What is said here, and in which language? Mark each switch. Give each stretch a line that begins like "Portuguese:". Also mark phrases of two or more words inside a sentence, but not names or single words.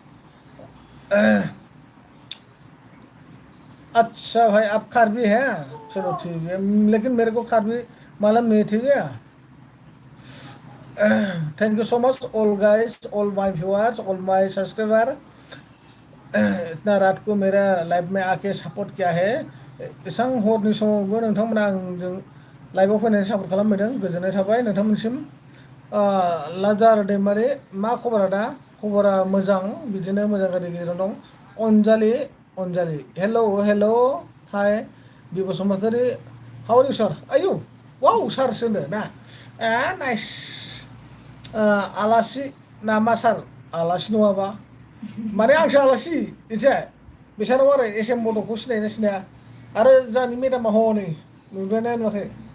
Hindi: अच्छा भाई आप कार्बी हैं चलो ठीक है लेकिन मेरे को कार्बी मालूम नहीं ठीक है
English: thank you so much all guys all my viewers all my subscriber
Hindi: इतना रात को मेरा लाइव में आके सपोर्ट किया है
Bodo: इसां हरनि समावबो नोंथांमोना आंजों लाइभआव फैनानै सापर्ट खालामफैदों गोजोननाय थाबाय नोंथांमोनसिम लाजार दैमारि मा खबरा दा खबरा मोजां बिदिनो मोजां गाज्रि गेजेराव दं अनजालि
English: hello hi
Bodo: बि बसुमतारी
English: how are you sir
Bodo: आयु वाव सार सोनो ना नाइस आलासि नामा सार आलासि नङाबा माने आंसो आलासि मिथिबाय बिसोरनाव आरो एस एम बड'खौ सिनायना सिनाया आरो जोंनि मेदामा हनै नुदोंना नुवाखै